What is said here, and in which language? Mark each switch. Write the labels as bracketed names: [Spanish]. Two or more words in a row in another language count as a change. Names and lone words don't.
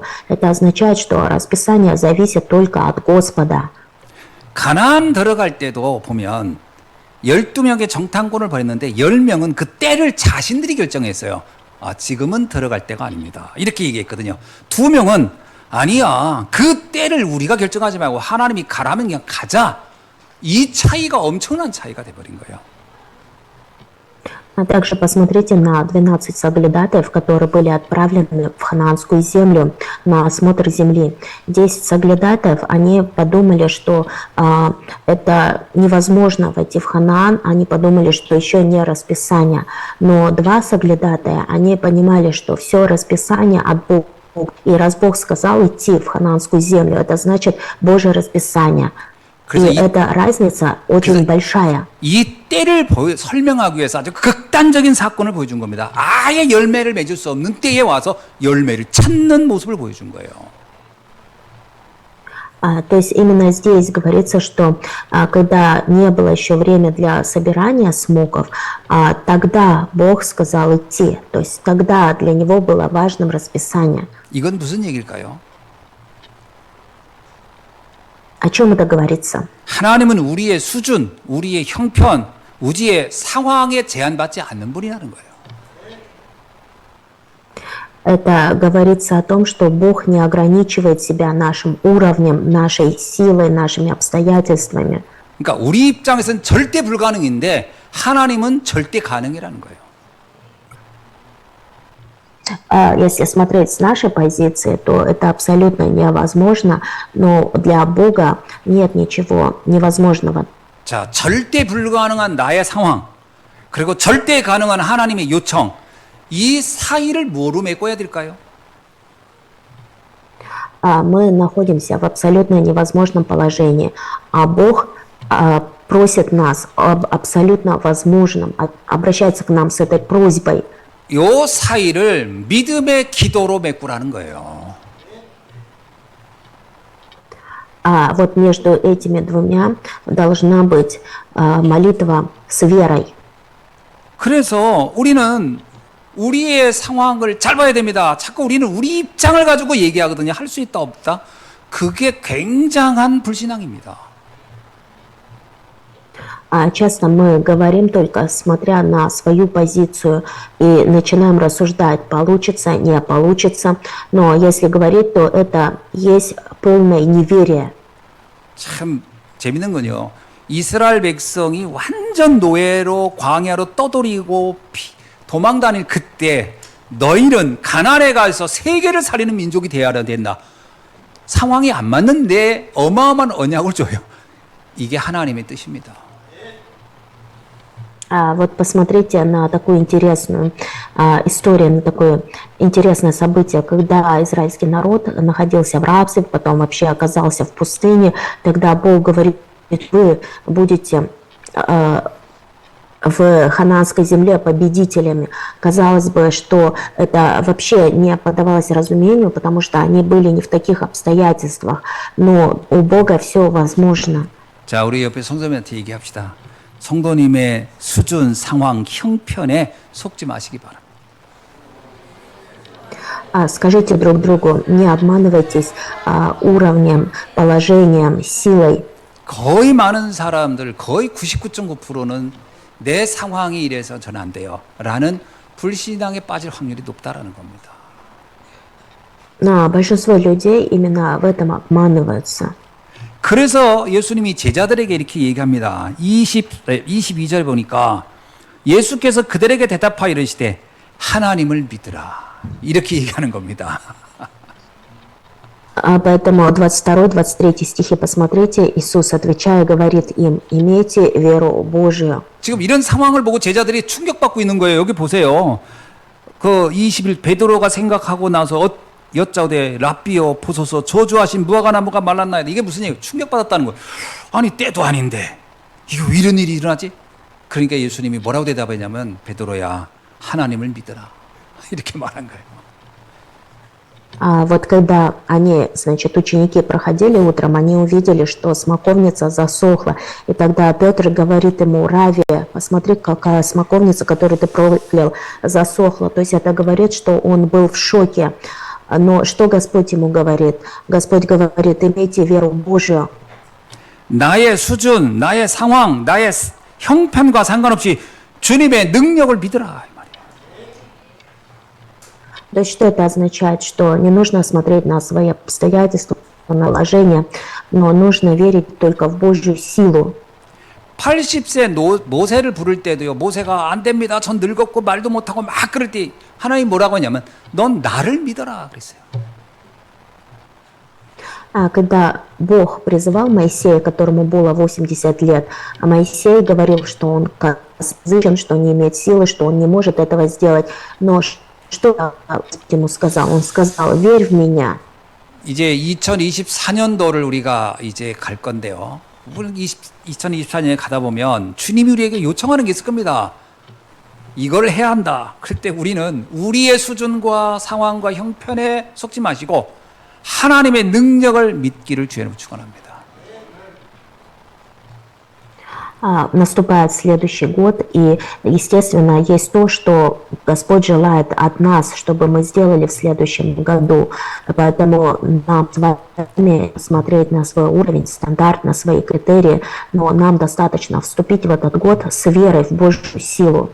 [Russian] Это означает, что расписание зависит только от Господа. [Korean] 가나안 들어갈 때도 보면 12명의 정탐꾼을 보냈는데 10명은 그 때를 자신들이 결정했어요. 지금은 들어갈 때가 아닙니다. 이렇게 얘기했거든요. 2명은 아니야. 그 때를 우리가 결정하지 말고 하나님이 가라면 그냥 가자. 이 차이가 엄청난 차이가 돼버린 거예요. [Russian] А также посмотрите на 12 соглядатаев, которые были отправлены в ханаанскую землю на осмотр земли. 10 соглядатаев, они подумали, что это невозможно войти в Ханаан, они подумали, что еще не расписание. Но 2 соглядатая, они понимали, что все расписание от Бога. И раз Бог сказал идти в ханаанскую землю, это значит Божье расписание. И эта разница очень большая. [Korean] 이 때를 설명하기 위해서 아주 극단적인 사건을 보여준 겁니다. 아예 열매를 맺을 수 없는 때에 와서 열매를 찾는 모습을 보여준 거예요. [Russian] То есть именно здесь говорится, что когда не было еще время для собирания смоков, тогда Бог сказал идти. То есть тогда для него было важным расписание. [Korean] 이건 무슨 얘기일까요? [Russian] О чем это говорится? [Korean] 하나님은 우리의 수준, 우리의 형편, 우리의 상황에 제한받지 않는 분이라는 거예요. [Russian] Это говорится о том, что Бог не ограничивает себя нашим уровнем, нашей силой, нашими обстоятельствами. [Korean] 그러니까 우리 입장에서는 절대 불가능인데 하나님은 절대 가능이라는 거예요. [Russian] Если смотреть с нашей позиции, то это абсолютно невозможно, но для Бога нет ничего невозможного. [Korean] 자, 절대 불가능한 나의 상황, 그리고 절대 가능한 하나님의 요청, 이 사이를 뭐로 메꿔야 될까요? [Russian] Мы находимся в абсолютно невозможном положении, а Бог просит нас об абсолютно возможном, обращается к нам с этой просьбой. [Korean] 요 사이를 믿음의 기도로 메꾸라는 거예요. [Russian] Вот между этими двумя должна быть молитва с верой. [Korean] 그래서 우리는 우리의 상황을 잘 봐야 됩니다. 자꾸 우리는 우리 입장을 가지고 얘기하거든요. 할 수 있다 없다. 그게 굉장한 불신앙입니다. [Russian] Часто мы говорим только смотря на свою позицию и начинаем рассуждать, получится, не получится. Но если говорить, то это есть полное неверие. [Korean] 참 재밌는 건요. 이스라엘 백성이 완전 노예로 광야로 떠돌이고 도망 다닐 그때 너희는 가나안에 가서 세계를 살리는 민족이 되어야 된다. 상황이 안 맞는데 어마어마한 언약을 줘요. 이게 하나님의 뜻입니다. [Russian] Вот посмотрите на такую интересную историю, на такое интересное событие, когда израильский народ находился в рабстве, потом вообще оказался в пустыне, тогда Бог говорит, вы будете в ханаанской земле победителями. Казалось бы, что это вообще не поддавалось разумению, потому что они были не в таких обстоятельствах, но у Бога все возможно. [Korean] 자, 우리 옆에 성도님한테 얘기합시다. 성도님의 수준, 상황, 형편에 속지 마시기 바랍니다. [Russian] Скажите друг другу, не обманывайтесь уровнем, положением, силой. [Korean] 거의 많은 사람들, 거의 99.9%는 내 상황이 이래서 전 안 돼요. 라는 불신앙에 빠질 확률이 높다라는 겁니다. [Russian] Но большинство людей именно в этом обманываются. [Korean] 그래서 예수님이 제자들에게 이렇게 얘기합니다. 22절 보니까 예수께서 그들에게 대답하여 이르시되 하나님을 믿으라. 이렇게 얘기하는 겁니다. [Russian] Поэтому 22-23 стихи посмотрите, Иисус, отвечая, говорит им, имейте веру Божию. [Korean] 지금 이런 상황을 보고 제자들이 충격받고 있는 거예요. 여기 보세요. 그 20일 베드로가 생각하고 나서 여짜오되 랍비여 보소서 저주하신 무화과 나무가 말랐나이다. 이게 무슨 얘기예요? 충격받았다는 거예요. 아니 때도 아닌데 이거 왜 이런 일이 일어나지? 그러니까 예수님이 뭐라고 대답했냐면 베드로야 하나님을 믿어라. 이렇게 말한 거예요. [Russian] Вот когда они, значит, ученики проходили утром, они увидели, что смоковница засохла. И тогда Петр говорит ему, Рави, посмотри, какая смоковница, которую ты проклял, засохла. То есть это говорит, что он был в шоке. Но что Господь ему говорит? Господь говорит, имейте веру Божию. [Korean] 나의 수준, 나의 상황, 나의 형편과 상관없이 주님의 능력을 믿으라. [Russian] То есть что это означает? Что не нужно смотреть на свои обстоятельства, на положение, но нужно верить только в Божью силу. [Korean] 80세 모세를 부를 때도요. 모세가 안 됩니다. 전 늙었고 말도 못하고 막 그럴 때 하나님 뭐라고 하냐면 넌 나를 믿어라 그랬어요. [Russian] Когда Бог призывал Моисея, которому было 80 лет, а Моисей говорил, что он козлен, что не имеет силы, что он не может этого сделать, но что ему сказал? Он сказал, верь в меня. [Korean] 이제 2024년도를 우리가 이제 갈 건데요. 2024년에 가다 보면 주님이 우리에게 요청하는 게 있을 겁니다. 이걸 해야 한다. 그럴 때 우리는 우리의 수준과 상황과 형편에 속지 마시고 하나님의 능력을 믿기를 주의로 축원합니다. [Russian] Наступает следующий год, и, естественно, есть то, что Господь желает от нас, чтобы мы сделали в следующем году. Поэтому нам с вами смотреть на свой уровень, стандарт, на свои критерии, но нам достаточно вступить в этот год с верой в Божью силу.